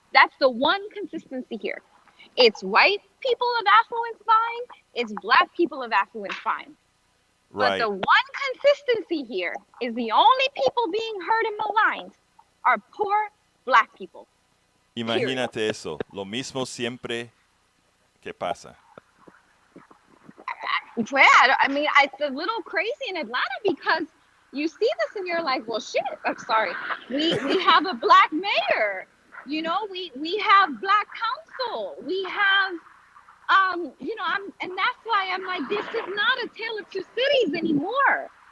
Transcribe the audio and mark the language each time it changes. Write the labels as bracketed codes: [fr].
[en] That's the one consistency here. It's white people of affluence fine. It's black people of affluence fine. But the right. one consistency here is the only people being hurt and maligned are poor black people. Period. [es] Imagínate eso. Lo mismo siempre que pasa. [en] Yeah, I mean, it's a little crazy in Atlanta because you see this and you're like, well, shit. I'm sorry. We have a black mayor. You know, we have black council. We have you know, and that's why I'm like, this is not a tale of two cities anymore.